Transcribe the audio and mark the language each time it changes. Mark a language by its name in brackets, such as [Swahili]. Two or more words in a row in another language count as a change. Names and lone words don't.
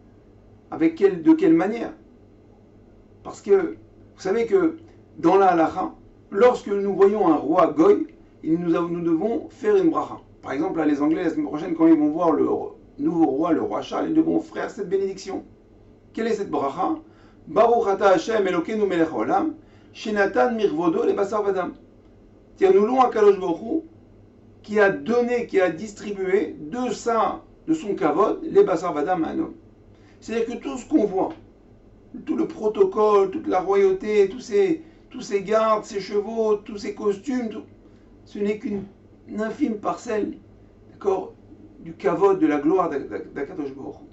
[French] De quelle manière? Parce que vous savez que dans la halacha, lorsque nous voyons un roi goy, nous devons faire une bracha. Par exemple, là, les Anglais, la semaine prochaine, quand ils vont voir le nouveau roi, le roi Charles, ils devront faire cette bénédiction. Quelle est cette bracha? [Hebrew] ברוך אתה ה' אלוקינו מלך העולם, שנתן מכבודו לבשר ודם. [French] C'est-à-dire, nous louons [Hebrew] הקדוש ברוך הוא [French] qui a donné, qui a distribué de son kavod, les [Hebrew] בשר ודם [French] à un homme. C'est-à-dire que tout ce qu'on voit, tout le protocole, toute la royauté, tous ces gardes, ces chevaux, tous ces costumes, ce n'est qu'une infime parcelle, d'accord, du kavod, de la gloire d' [Hebrew] הקדוש ברוך הוא.